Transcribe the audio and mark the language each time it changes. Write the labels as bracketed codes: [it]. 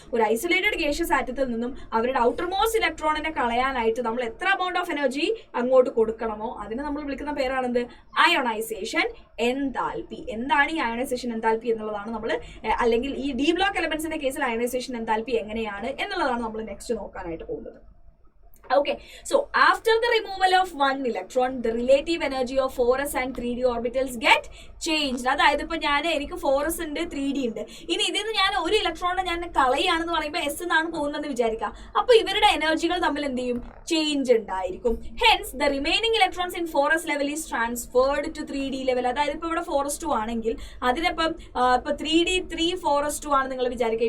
[ml] ഒരു isolated gaseous ആറ്റത്തിൽ നിന്നും അവരുടെ ഔട്ടർ മോസ്റ്റ് ഇലക്ട്രോണിനെ കളയാനായിട്ട് നമ്മൾ എത്ര എമൗണ്ട് ഓഫ് എനർജി അങ്ങോട്ട് കൊടുക്കണമോ അതിനെ നമ്മൾ വിളിക്കുന്ന പേരാണെന്ത്, അയോണൈസേഷൻ എൻതാൽപ്പി. എന്താണ് ഈ അയോണൈസേഷൻ എൻതാൽപ്പി എന്നുള്ളതാണ് നമ്മൾ, അല്ലെങ്കിൽ ഈ ഡി ബ്ലോക്ക് എലമെന്റ്സിന്റെ കേസിൽ അയോണൈസേഷൻ എൻതാൽപ്പി എങ്ങനെയാണ് എന്നുള്ളതാണ് നമ്മൾ നെക്സ്റ്റ് നോക്കാനായിട്ട് പോകുന്നത്. [en] Okay, so after the removal of one electron, the relative energy of 4s and 3d orbitals get changed. [ml] അതായത് ഇപ്പൊ എനിക്ക് 4s ഉണ്ട് 3d ഉണ്ട്. ഇനി ഇതിൽ നിന്ന് ഞാൻ ഒരു ഇലക്ട്രോണിനെ ഞാൻ കളയാണെന്ന് പറയുമ്പോൾ s എന്നാണ് പോകുന്നതെന്ന് വിചാരിക്കാം. അപ്പൊ ഇവരുടെ എനർജികൾ തമ്മിൽ എന്ത് ചെയ്യും, ചേഞ്ച് ഉണ്ടായിരിക്കും. [en] Hence the remaining electrons in 4s level is transferred to 3d level. [ml] അതായത് ഇപ്പൊ ഇവിടെ 4s2 ആണെങ്കിൽ അതിനിപ്പം ഇപ്പൊ 3d 3 4s2 ആണ് നിങ്ങൾ വിചാരിക്കുക.